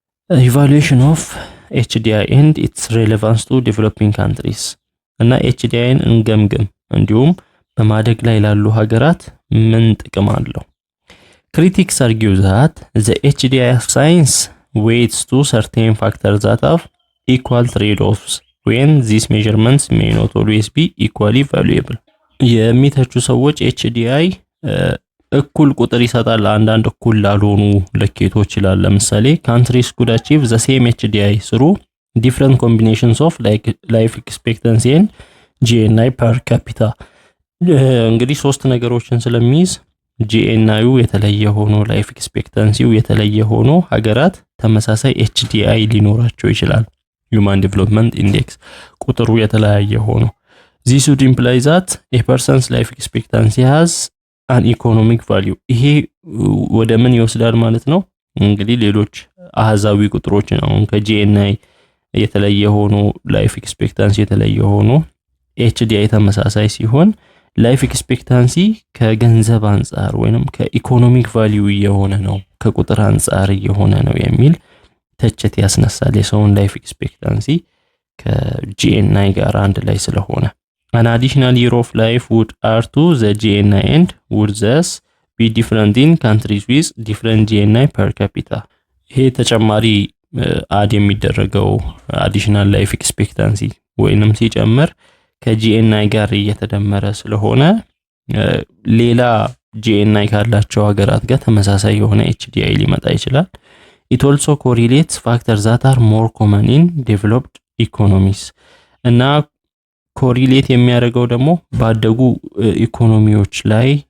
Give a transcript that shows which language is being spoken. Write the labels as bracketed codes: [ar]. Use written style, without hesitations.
[en] ኢቫሉዌሽን ኦፍ HDI and its relevance to developing countries [am] እና HDIን እንገምግም እንዲሁም በማደግ ላይ ላሉ ሀገራት ምን ጥቅም አለው። [en] Critics argue that the HDI science weights to certain factors that have equal trade-offs when these measurements may not always be equally valuable. [am] የሚተቹ ሰዎች HDI እኩል ቁጥር ይሰጣል አንዳንድ እኩል ላልሆኑ ልኬቶች ይላል። ለምሳሌ [en] countries could achieve the same HDI through different combinations of life expectancy and GNI per capita. [am] እንግዲህ ሶስት ነገሮችን ስለሚይዝ GNI የተለየ ሆኖ ላይፍ ኤክስፔክታንሲው የተለየ ሆኖ ሀገራት ተመሳሳይ HDI ሊኖራቸው ይችላል። Human Development Index ቁጥሩ የተለያየ ሆኖ [en] this would imply that a person's life expectancy has an economic value. [am] ይሄ ወደ ምን ይወስዳል ማለት ነው? እንግዲህ ሌሎች አሃዛዊ ቁጥሮችን አሁን ከGNI የተለየ ሆኖ ላይፍ ኤክስፔክታንሲ የተለየ ሆኖ HDI ተመሳሳይ ሲሆን ላይፍ ኤክስፔክታንሲ ከገንዘብ አንፃር ወይንም ከኢኮኖሚክ ቫልዩ የሆነ ነው ከቁጥር አንፃር የሆነ ነው የሚል ተቸት ያስነሳል። የሰውን ላይፍ ኤክስፔክታንሲ ከGNI ጋር አንድ ላይ ስለሆነ [en] an additional year of life would add to the GNI and would thus be different in countries with different GNI per capita. [am] ይሄ ተጨማሪ አድ የሚደረገው [en] additional life expectancy [am] ወይንም ሲጨመር ከGNI ጋር እየተደመረ ስለሆነ ሌላ GNI ካላቸው ሀገራት ጋር ተመሳሳይ የሆነ HDI ሊመጣ ይችላል። [en] It also correlates factors that are more common in developed economies [am] እና ኮሪሌት የሚያደርገው ደግሞ ባደጉ ኢኮኖሚዎች ላይ